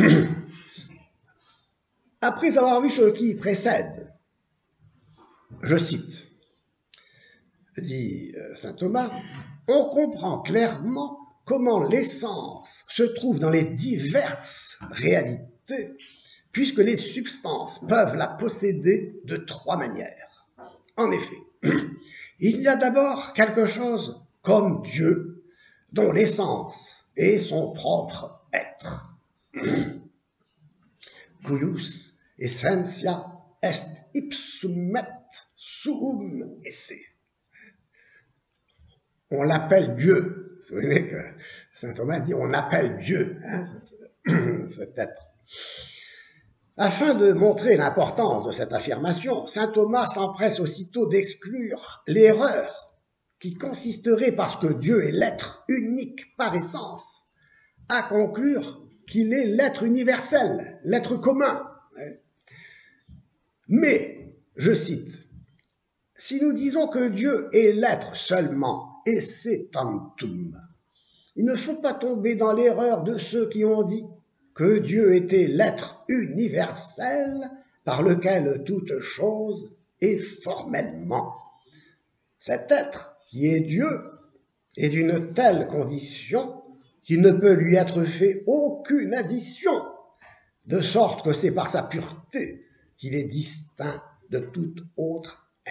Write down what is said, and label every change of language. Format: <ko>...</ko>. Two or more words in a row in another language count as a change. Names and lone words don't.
<fr>Après avoir vu ce qui précède, je cite, dit saint Thomas, on comprend clairement comment l'essence se trouve dans les diverses réalités, puisque les substances peuvent la posséder de trois manières. En effet, il y a d'abord quelque chose comme Dieu, dont l'essence est son propre être.</fr> <la>Cuius essentia est ipsum et suum esse.</la> <fr>On l'appelle Dieu. Vous vous souvenez que saint Thomas dit on appelle Dieu, hein, cet être. Afin de montrer l'importance de cette affirmation, saint Thomas s'empresse aussitôt d'exclure l'erreur qui consisterait, parce que Dieu est l'être unique par essence, à conclure qu'il est l'être universel, l'être commun. Mais, je cite, « Si nous disons que Dieu est l'être seulement,</fr> <la>esse tantum,</la> <fr>il ne faut pas tomber dans l'erreur de ceux qui ont dit que Dieu était l'être universel par lequel toute chose est formellement. Cet être qui est Dieu est d'une telle condition qu'il ne peut lui être fait aucune addition, de sorte que c'est par sa pureté qu'il est distinct de tout autre être.</fr>